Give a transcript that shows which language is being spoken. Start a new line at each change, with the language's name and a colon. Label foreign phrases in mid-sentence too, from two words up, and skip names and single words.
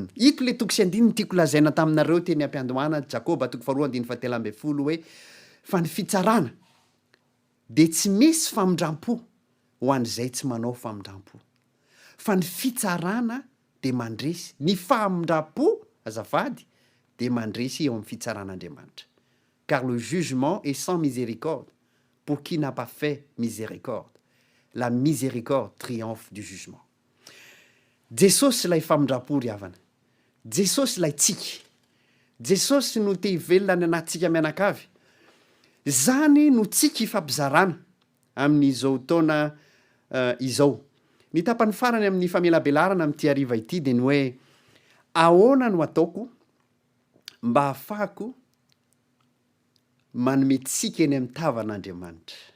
Malagasy: Ito le toko sy andininy tiako lazaina taminareo teny am-piandohana Jakoba 4:7 hoe fa ny fitsarana de tsy misy famindram-po ho an'izay tsy manao famindram-po. Fa ny fitsarana de mandresy, ny famindram-po azafady de mandresy eo amin'ny fitsaran'Andriamanitra.
French: Car le jugement est sans miséricorde pour qui n'a pas fait miséricorde. La miséricorde triomphe du jugement.
Malagasy: Jesosy lay famindram-po ry havana. Jesosy lay tsika. Jesosy no te hivelona ny anatsika mianakavy. Zany no tsika hifampizarana amin'izao taona izao. Ny tapany farany amin'ny famelabelarana amin'ity hariva ity de ny hoe ahoana no ataoko mba hafahako manome tsika eny amin'ny tavan'Andriamanitra.